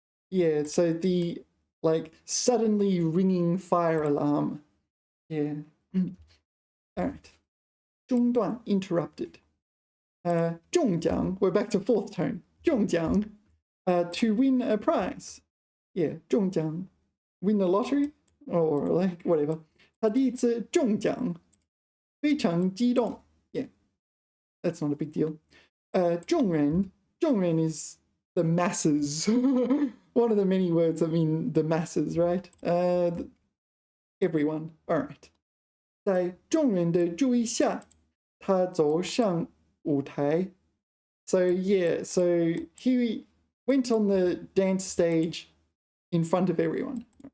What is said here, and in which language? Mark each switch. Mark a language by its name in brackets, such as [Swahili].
[English] Yeah, so the like suddenly ringing fire alarm. Yeah. All right. 中断, interrupted. 中奖, we're back to fourth tone. 中奖, to win a prize. Yeah, 中奖, win the lottery or like whatever. [Chinese] 他第一次中奖, 非常激动. [English] Yeah, that's not a big deal. 众人is the masses. One of the many words that mean the masses, right? Everyone. All right. [Chinese] 在众人的注意下, 他走上舞台. [English] So yeah, so he went on the dance stage in front of everyone.